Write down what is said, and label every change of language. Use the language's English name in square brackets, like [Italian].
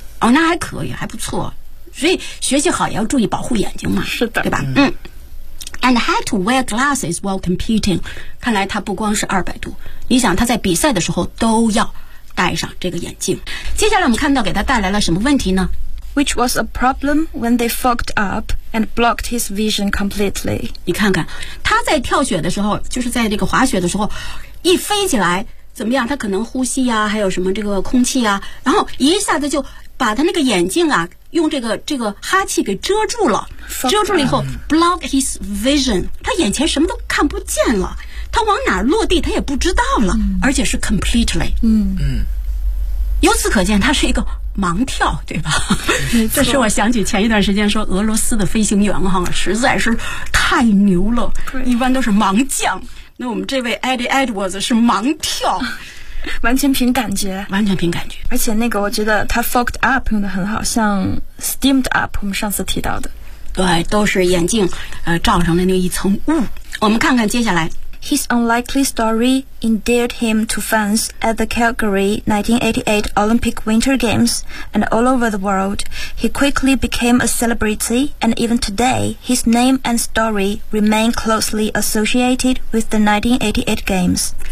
[Chinese] 哦，那还可以，还不错。所以学习好也要注意保护眼睛嘛。是的，对吧？嗯。 [English] And had to wear glasses while competing。 [Chinese] 看来他不光是200度，你想他在比赛的时候都要戴上这个眼镜。接下来我们看到给他带来了什么问题呢 [English] ？Which was a problem when they fogged up and blocked his vision completely。 [Chinese] 你看看他在跳雪的时候，就是在这个滑雪的时候，一飞起来。怎么样他可能呼吸啊还有什么这个空气啊然后一下子就把他那个眼镜啊用这个哈气给遮住了遮住了以后 [English] block his vision [Chinese] 他眼前什么都看不见了他往哪落地他也不知道了、嗯、而且是 completely 嗯嗯由此可见他是一个盲跳对吧这是我想起前一段时间说俄罗斯的飞行员哈实在是太牛了一般都是盲将那我们这位 Eddie Edwards 是盲跳完全凭感觉完全凭感觉而且那个我觉得他 [English] fogged up [Chinese] 用得很好像 [English] steamed up [Chinese] 我们上次提到的对都是眼镜罩上的那一层雾我们看看接下来 [English] His unlikely story endeared him to fans at the Calgary 1988 Olympic Winter Games and all over the world He quickly became a celebrity and even today his name and story remain closely associated with the 1988 Games